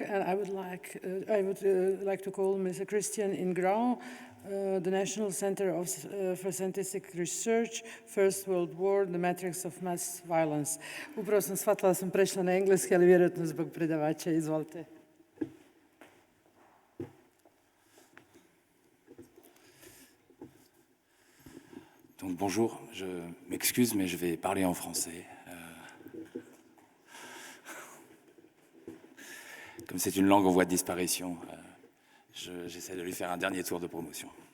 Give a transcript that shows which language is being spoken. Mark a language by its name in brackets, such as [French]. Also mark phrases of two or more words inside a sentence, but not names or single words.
[English] And I would like to call Mr. Christian Ingrao, the National Center for Scientific Research, First World War, the Matrix of Mass Violence. [Croatian] Upravo sam shvatila da sam prešla na engleski, ali vjerojatno zbog predavača. Izvolite. [French] Donc bonjour, je m'excuse, mais je vais parler en français. Comme c'est une langue en voie de disparition, J'essaie de lui faire un dernier tour de promotion.